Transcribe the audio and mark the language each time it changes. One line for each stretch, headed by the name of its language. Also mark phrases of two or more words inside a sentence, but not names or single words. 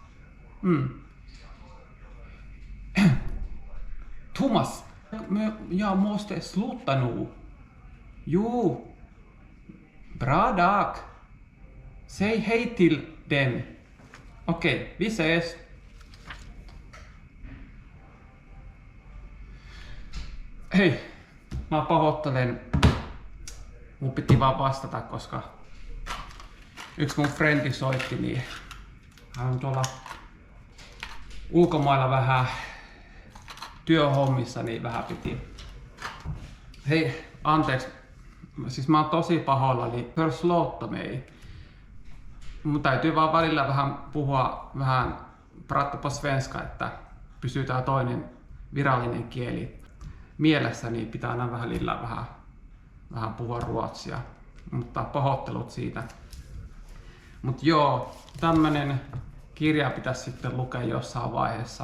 Swedish: Thomas, jag måste sluta nu. Jo. Bra dag. Säg hej till den. Okej, vi ses.
Finnish: Hei, mä pahoittelen. Mun piti vaan vastata, koska yksi mun frendi soitti, niin hän on tuolla ulkomailla vähän työhommissa, niin vähän piti. Hei, anteeksi. Siis mä oon tosi pahoillani.
Swedish: Förlåt mig.
Finnish: Mun täytyy vaan välillä vähän puhua,
Swedish: prata på svenska,
Finnish: että pysyy tää toinen virallinen kieli mielessä, niin pitää aina vähän puhua ruotsia. Mutta pahoittelut siitä. Mut joo, tämmönen kirja pitäisi sitten lukea jossain vaiheessa.